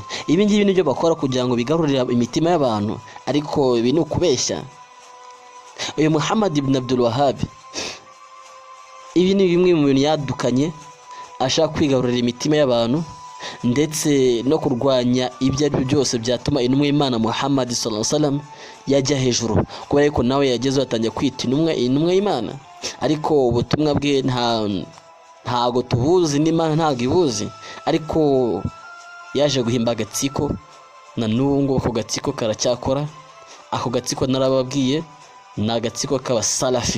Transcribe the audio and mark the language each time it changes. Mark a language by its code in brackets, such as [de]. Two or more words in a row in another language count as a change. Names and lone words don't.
[rw] Ibi ngibi nibyo bakora kugira ngo bigarurire imitima y'abantu, ariko ibi ni ukubeshya. Uyu Muhammad ibn Abdul Wahhab, ibi ni bimwe mu bintu yadukanye ashaka kwigarurira imitima y'abantu, ndetse no kurwanya ibyo ari byo byose byatuma intumwa y'Imana Muhammad [ar] صلى الله عليه وسلم [rw] yajya hejuru, kubera ko nawe yagezeho atangiye kwita intumwa y'Imana. Ariko ubutumwa bwe ntago tubuzi, n'Imana ntago ibuzi, ariko yaje guhimba agatsiko, na n'ubu ako gatsiko karacyakora. Ako gatsiko narababwiye ni agatsiko k'abasalafi.